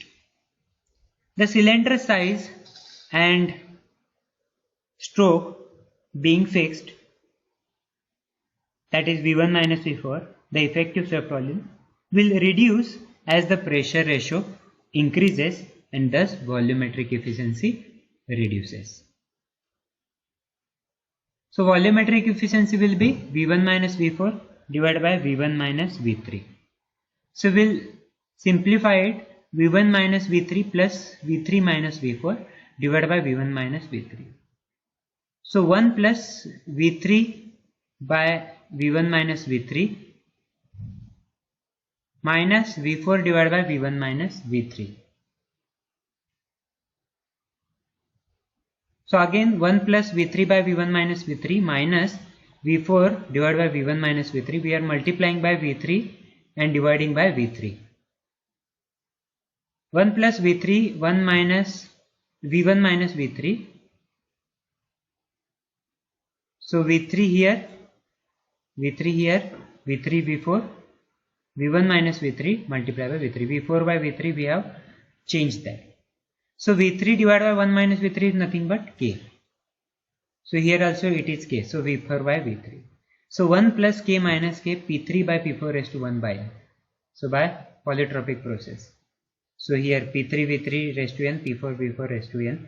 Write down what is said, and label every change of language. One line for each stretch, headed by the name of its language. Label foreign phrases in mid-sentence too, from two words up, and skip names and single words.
English: The cylinder size and stroke being fixed, that is V1 minus V4, the effective swept volume will reduce as the pressure ratio increases and thus volumetric efficiency reduces. So volumetric efficiency will be V1 minus V4 divided by V1 minus V3. So we'll simplify it, V1 minus V3 plus V3 minus V4 divided by V1 minus V3. So 1 plus V3 by V1 minus V3 minus V4 divided by V1 minus V3. So again 1 plus V3 by V1 minus V3 minus V4 divided by V1 minus V3. We are multiplying by V3 and dividing by V3. 1 plus V3, 1 minus V1 minus V3. So V3 here, V3 here, V3 V4, V1 minus V3 multiplied by V3. V4 by V3 we have changed that. So V3 divided by 1 minus V3 is nothing but K. So here also it is K. So V4 by V3. So 1 plus K minus K, P3 by P4 raised to 1 by N. So by polytropic process. So here P3 V3 raised to N, P4 V4 raised to N.